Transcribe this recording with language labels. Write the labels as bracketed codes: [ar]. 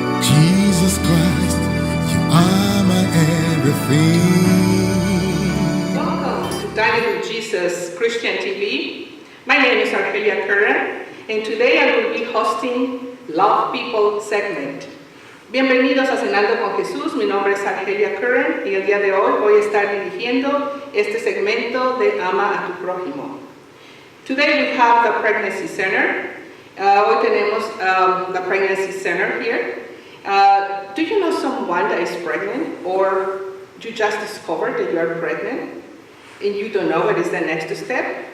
[en] Jesus Christ, you are my everything. Welcome to Dine with Jesus Christian TV. My name is Argelia Curran, and today I will be hosting Love People segment. [es] Bienvenidos a Cenando con Jesús, mi nombre es Argelia Curran y el día de hoy voy a estar dirigiendo este segmento de Ama a tu Prójimo. [en] Today we have the Pregnancy Center. [es] Hoy tenemos [en] the Pregnancy Center here. Do you know someone that is pregnant, or you just discovered that you are pregnant and you don't know what is the next step?